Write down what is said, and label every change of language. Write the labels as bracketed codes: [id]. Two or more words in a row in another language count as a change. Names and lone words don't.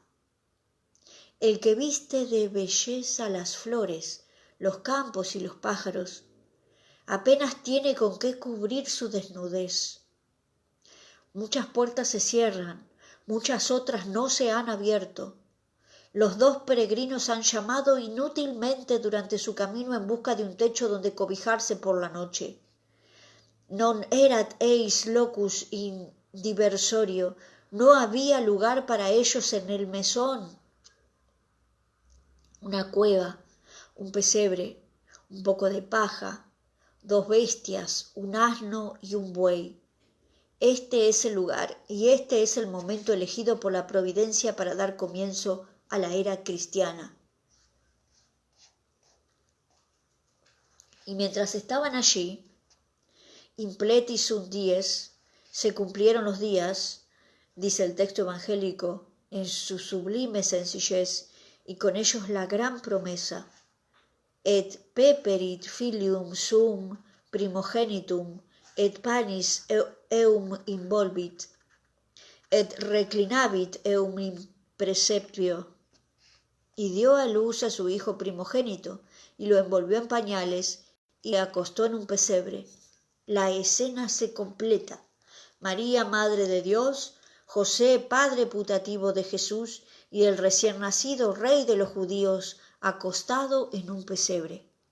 [es] El que viste de belleza las flores, los campos y los pájaros, apenas tiene con qué cubrir su desnudez. Muchas puertas se cierran, muchas otras no se han abierto. Los dos peregrinos han llamado inútilmente durante su camino en busca de un techo donde cobijarse por la noche. [la] Non erat eis locus in diversorio, [es] no había lugar para ellos en el mesón. Una cueva, un pesebre, un poco de paja, dos bestias, un asno y un buey. Este es el lugar y este es el momento elegido por la providencia para dar comienzo a la era cristiana. Y mientras estaban allí, [la] impleti sunt dies, [es] se cumplieron los días, dice el texto evangélico, en su sublime sencillez, y con ellos la gran promesa, [la] et peperit filium sum primogenitum, et panis eum involvit, et reclinavit eum in preceptio, [es] y dio a luz a su hijo primogénito, y lo envolvió en pañales, y le acostó en un pesebre. La escena se completa. María, Madre de Dios, José, Padre putativo de Jesús, y el recién nacido Rey de los judíos, acostado en un pesebre.